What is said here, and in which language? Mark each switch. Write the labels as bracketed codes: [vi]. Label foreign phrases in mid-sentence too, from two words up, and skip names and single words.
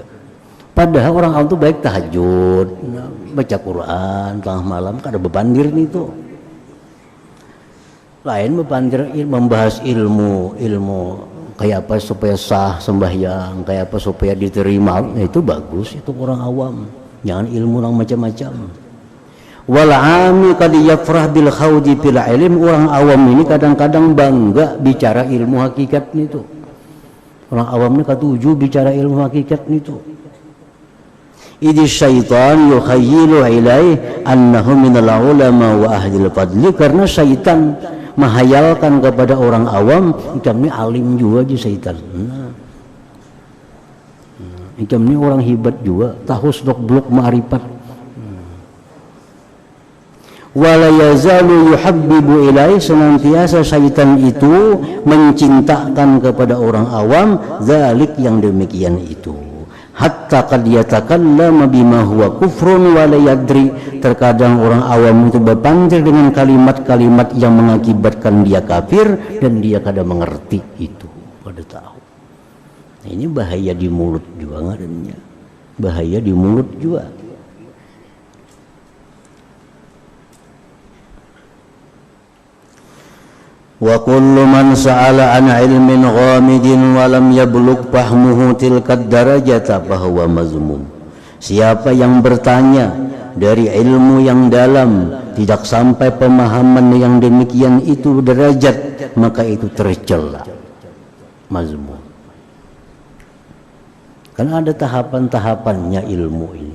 [bjn] Padahal orang awam itu baik tahajud, baca Quran tengah malam, kada bepandir itu. Lain bepandir membahas ilmu kayak apa supaya sah sembahyang, kayak apa supaya diterima, nah, itu bagus, itu orang awam. Jangan ilmu yang macam-macam. [ar] والعامي قد يفرح بالخوض في العلم, [bjn] orang awam ini kadang-kadang bangga bicara ilmu hakikat itu. Orang awam ini katuju bicara ilmu hakikat itu. [ar] إذ الشيطان يخيل إليه أنه من العلماء وأهل الفضل, [bjn] karena syaitan menghayalkan kepada orang awam, kami alim juga aja syaitan. Kami orang hebat juga, tahu blok ma'rifat. [ar] ولا يزال يحبب إليه, [bjn] senantiasa syaitan itu mencintakan kepada orang awam zalik, yang demikian itu, [ar] حتى قد يتكلم بما هو كفر ولا يدري, [bjn] terkadang orang awam itu berpanjang dengan kalimat-kalimat yang mengakibatkan dia kafir dan dia kadang mengerti itu, pada tahu. Nah, ini bahaya di mulut juga ngarannya, bahaya di mulut juga. [ar] وكل من سأل عن علم غامض ولم يبلغ فهمه تلك الدرجة فهو مذموم. [bjn] Siapa yang bertanya dari ilmu yang dalam tidak sampai pemahaman yang demikian itu derajat, maka itu tercela, mazmum. Karena ada tahapan-tahapannya ilmu ini.